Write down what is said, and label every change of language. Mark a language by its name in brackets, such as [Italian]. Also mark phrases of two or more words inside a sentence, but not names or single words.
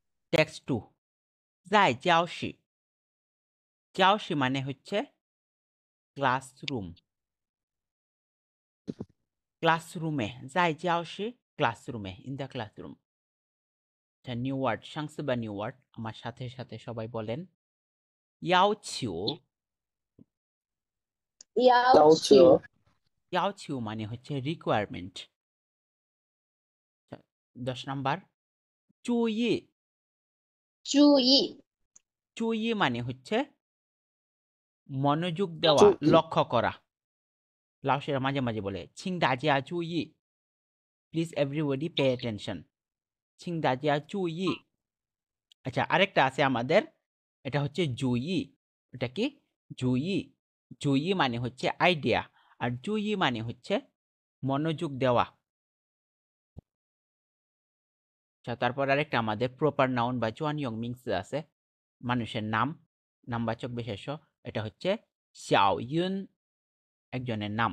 [Bangla] টেক্সট 2 যাই [Chinese] 教室 教室 [Bangla] মানে হচ্ছে ক্লাসরুম ক্লাসরুমে যাই 教室 ক্লাসরুমে [English] in the classroom [Bangla] আচ্ছা [English] new word [Bangla] সংক্ষিপ্ত বা [English] new word [Bangla] আমার সাথে সাথে সবাই বলেন 要求 [Chinese] 要求 [Bangla] 要求 মানে হচ্ছে রিকোয়ারমেন্ট 10 নাম্বার 注意 [Chinese] 注意 [Bangla] 注意 মানে হচ্ছে মনোযোগ দেওয়া লক্ষ্য করা লাউসেরা মাঝে মাঝে বলে [Chinese] 请大家注意 [English] please everybody pay attention [Chinese] 请大家注意 [Bangla] আচ্ছা আরেকটা আছে আমাদের এটা হচ্ছে জুই এটা কি জুই জুই মানে হচ্ছে আইডিয়া আর জুই মানে হচ্ছে মনোযোগ দেওয়া আচ্ছা তারপর আরেকটা আমাদের [English] proper noun [Bangla] বা [Chinese] 专用名词 [Bangla] আছে মানুষের নাম নামবাচক বিশেষ্য এটা হচ্ছে শাওয়ুন একজনের নাম